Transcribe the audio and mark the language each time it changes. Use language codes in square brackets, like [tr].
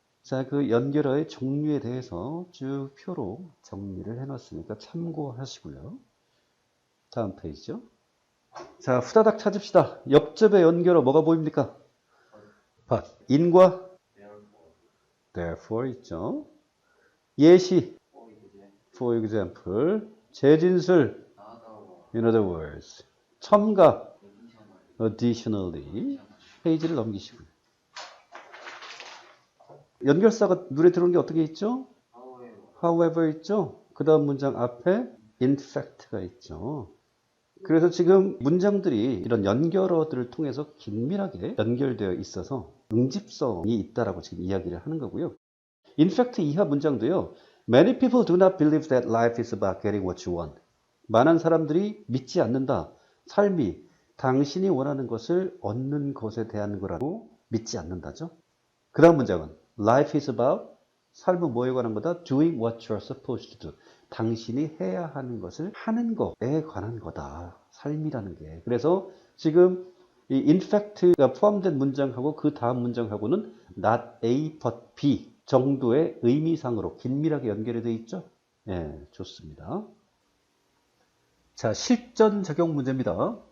[ko] 자, 그 연결어의 종류에 대해서 쭉 표로 정리를 해놨으니까 참고하시고요. 다음 페이지죠. 자, 후다닥 찾읍시다. 옆접의 연결어 뭐가 보입니까? in과 therefore 있죠. 예시 for example, 재진술 in other words, 첨가 additionally. 페이지를 넘기시고요. 연결사가 눈에 들어오는 게 어떻게 있죠? however 있죠. 그 다음 문장 앞에 in fact가 있죠. 그래서 지금 문장들이 이런 연결어들을 통해서 긴밀하게 연결되어 있어서 응집성이 있다라고 지금 이야기를 하는 거고요. In fact 이하 문장도요. [en] Many people do not believe that life is about getting what you want. [ko] 많은 사람들이 믿지 않는다. 삶이 당신이 원하는 것을 얻는 것에 대한 거라고 믿지 않는다죠. 그 다음 문장은 [en] Life is about, [ko] 삶은 뭐에 관한 거다? [en] Doing what you're supposed to do. [ko] 당신이 해야 하는 것을 하는 것에 관한 거다. 삶이라는 게. 그래서 지금 이 in fact가 포함된 문장하고 그 다음 문장하고는 not A but B 정도의 의미상으로 긴밀하게 연결이 되어 있죠. 예, 좋습니다. 자, 실전 적용 문제입니다.